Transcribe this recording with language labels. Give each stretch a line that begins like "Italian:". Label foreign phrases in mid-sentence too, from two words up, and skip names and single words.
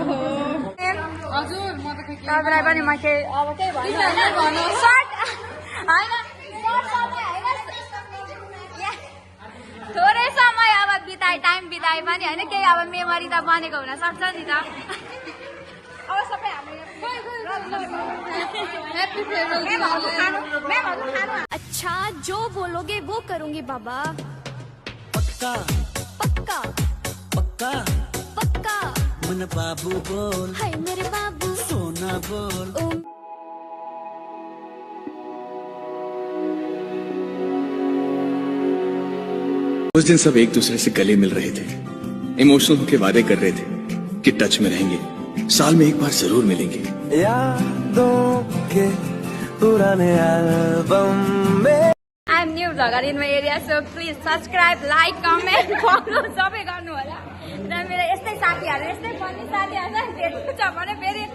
Nepali: तपाईँलाई पनि म केही अब केही भन्नु सर्ट होइन थोरै समय अब बिताए टाइम बिताए पनि होइन केही अब मेमोरी त बनेको हुन सक्छ नि त। अब सबै
Hindi: अच्छा जो बोलोगे वो करूंगी बाबा। पक्का पक्का पक्का पक्का मन बाबू बोल, हाय मेरे बाबू सोना बोल। ओ उस दिन सब एक दूसरे से गले मिल रहे थे, इमोशनल होके वादे कर रहे थे कि टच में रहेंगे, साल में एक बार जरूर मिलेंगे। यादों के पुराने एल्बम में
English: I'm new vlogger in my area, so please subscribe, like, comment, follow
Nepali: सबै गर्नु होला। र मेरो यस्तै साथीहरू यस्तै पनि साथीहरू छ भने